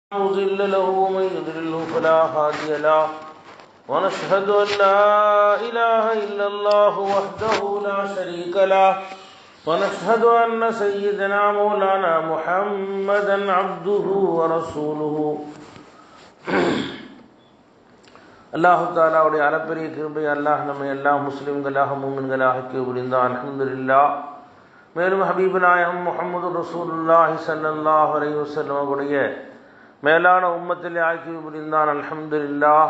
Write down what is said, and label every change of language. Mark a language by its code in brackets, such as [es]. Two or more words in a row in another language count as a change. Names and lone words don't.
[ar] مضل له ومن يضلل فلا هادي له ونشهد أن لا إله إلا الله وحده لا شريك له ونشهد أن سيدنا مولانا محمدا عبده ورسوله [ta] அல்லாஹு தாலாவுடைய அளப்பெரிய கிருபை அல்லாஹ் நம்மை எல்லா முஸ்லிம்களாக மூமின்களாக புரிந்தான் அல்ஹம்துலில்லாஹ். மேலும் ஹபீபு நாயகம் முஹம்மது [ar] رسول الله صلى الله عليه وسلم [ta] அவருடைய மேலான உம்மத்திலே ஆக்கி புரிந்தான் அல்ஹம்துலில்லாஹ்.